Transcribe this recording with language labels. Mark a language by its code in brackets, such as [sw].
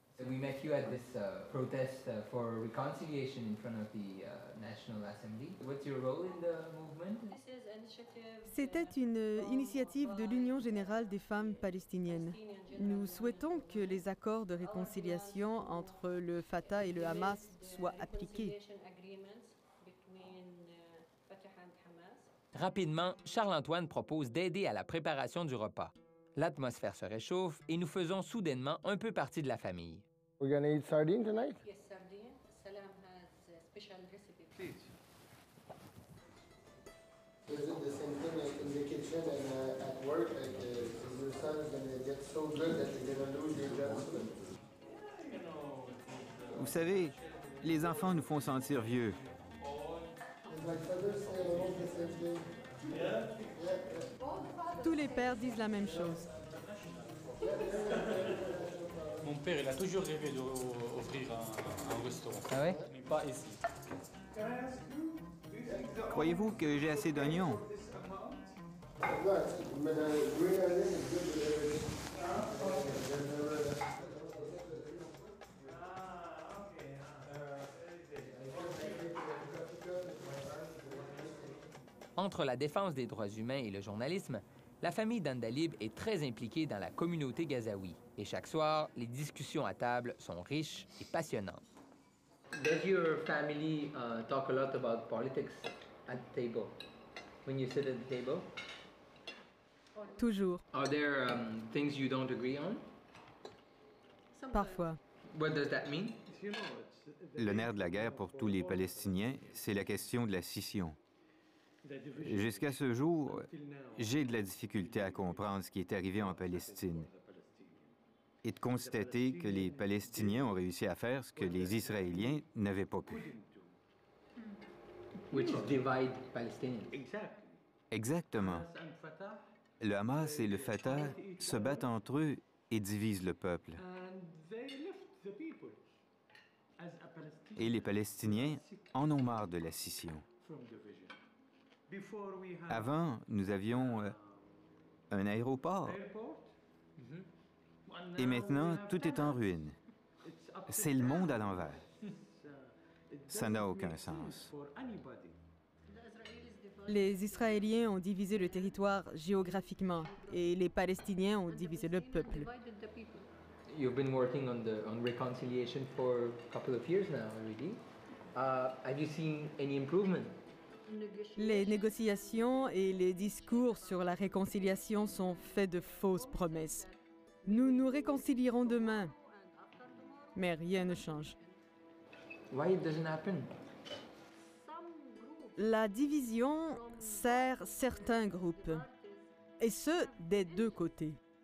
[en] We met you at this protest for reconciliation in front of the National Assembly. What's your role in the movement? [fr] C'était une initiative de l'Union générale des femmes palestiniennes. Nous souhaitons que les accords de réconciliation entre le Fatah et le Hamas soient appliqués. Rapidement, Charles-Antoine propose d'aider à la préparation du repas. L'atmosphère se réchauffe et nous faisons soudainement un peu partie de la famille. [en] We're gonna eat sardine tonight? Yes, sardine. Salam has a special recipe. Please. Is it the same thing like in the kitchen and at work? Like your son's gonna get so good that you're gonna lose your job? [fr] Vous savez, les enfants nous font sentir vieux. Tous les pères disent la même chose. Mon père, il a toujours rêvé d'ouvrir un restaurant. Ah ouais? Mais pas ici. Croyez-vous que j'ai assez d'oignons? Entre la défense des droits humains et le journalisme, la famille d'Andalib est très impliquée dans la communauté gazaoui. Et chaque soir, les discussions à table sont riches et passionnantes. [en] Does your family talk a lot about politics at the table? When you sit at the table? [fr] Toujours, [en] Are there things you don't agree on? [fr] parfois. [en] What does that mean? [fr] Le nerf de la guerre pour tous les Palestiniens, c'est la question de la scission. Jusqu'à ce jour, j'ai de la difficulté à comprendre ce qui est arrivé en Palestine et de constater que les Palestiniens ont réussi à faire ce que les Israéliens n'avaient pas pu. [en] Which is divide Palestinians. [fr] Exactement. Le Hamas et le Fatah se battent entre eux et divisent le peuple. Et les Palestiniens en ont marre de la scission. Avant, nous avions un aéroport. Et maintenant, tout est en ruine. C'est le monde à l'envers. Ça n'a aucun sens. Les Israéliens ont divisé le territoire géographiquement et les Palestiniens ont divisé le peuple. [en] You've been working on reconciliation for a couple of years now already. Have you seen any improvement? [fr] Les négociations et les discours sur la réconciliation sont faits de fausses promesses. Nous nous réconcilierons demain, mais rien ne change. [en] Why it doesn't happen? [fr] La division sert certains groupes, et ce, des deux côtés.